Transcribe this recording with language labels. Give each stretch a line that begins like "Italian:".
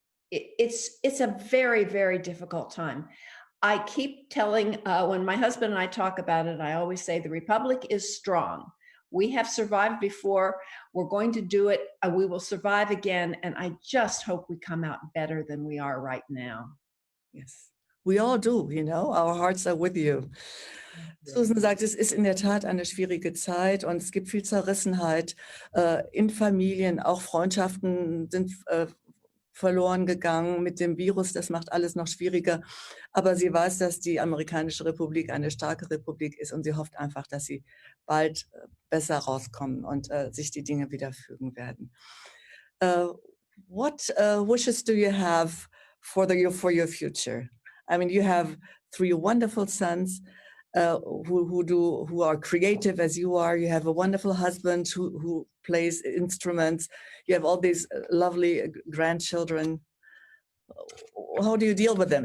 English: it's a very, very difficult time. I keep telling, when my husband and I talk about it, I always say the Republic is strong. We have survived before. We're going to do it. We will survive again. And I just hope we come out better than we are right now. Yes, we all do, you know, our hearts are with you.
German: Susan sagt, es ist in der Tat eine schwierige Zeit und es gibt viel Zerrissenheit in Familien, auch Freundschaften sind verloren gegangen mit dem Virus, das macht alles noch schwieriger. Aber sie weiß, dass die amerikanische Republik eine starke Republik ist und sie hofft einfach, dass sie bald besser rauskommen und sich die Dinge wieder fügen werden.
English: What wishes do you have for your future? I mean, you have 3 wonderful sons who are creative as you are. You have a wonderful husband who plays instruments. You have all these lovely grandchildren. How do you deal with them?